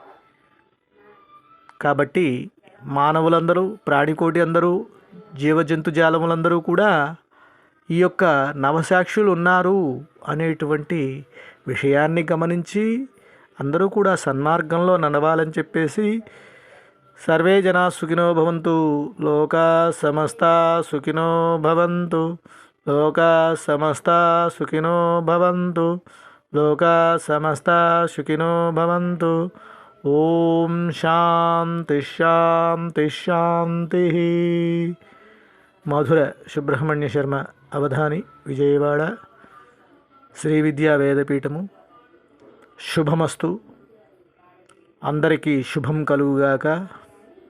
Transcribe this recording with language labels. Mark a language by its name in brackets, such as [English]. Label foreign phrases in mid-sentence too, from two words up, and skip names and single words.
[Telugu] కాబట్టి మానవులందరూ, ప్రాణికోటి అందరూ, జీవజంతు జాలములందరూ కూడా ఈ యొక్క నవసాక్షులు ఉన్నారు అనేటువంటి విషయాన్ని గమనించి అందరూ కూడా సన్మార్గంలో నడవాలని చెప్పేసి [Sanskrit] సర్వే జనా సుఖినో భవంతు, లోకా సమస్తా సుఖినో భవంతు, లోకా సమస్తా సుఖినో భవంతు, లోకా సమస్తా సుఖినో భవంతు. ఓం శాంతి శాంతి శాంతి. [Telugu] మధుర సుబ్రహ్మణ్య శర్మ అవధాని, విజయవాడ, శ్రీ విద్యా వేదపీఠము. శుభమస్తు. అందరికీ శుభం కలుగుగాక.